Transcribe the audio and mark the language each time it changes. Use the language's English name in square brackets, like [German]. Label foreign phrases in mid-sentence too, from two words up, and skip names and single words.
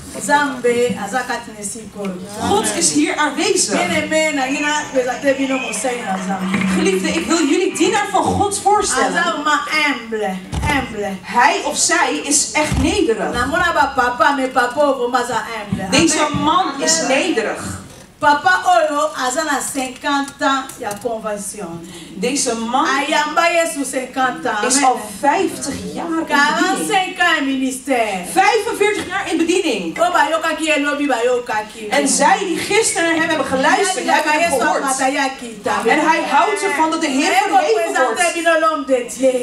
[Dutch] God is hier aanwezig. Geliefde, ik wil jullie dienaar van God voorstellen. Hij of zij is echt nederig. Deze man is nederig. [Lingala] Papa Oyo azana 50 ans ya convention. [Dutch] Deze man is al 50 jaar in [French] 45 ans in ministère. [Dutch] 45 jaar in bediening. En zij die gisteren naar hem hebben geluisterd, hebben hem gehoord. En hij houdt ervan dat de Heer verheven wordt.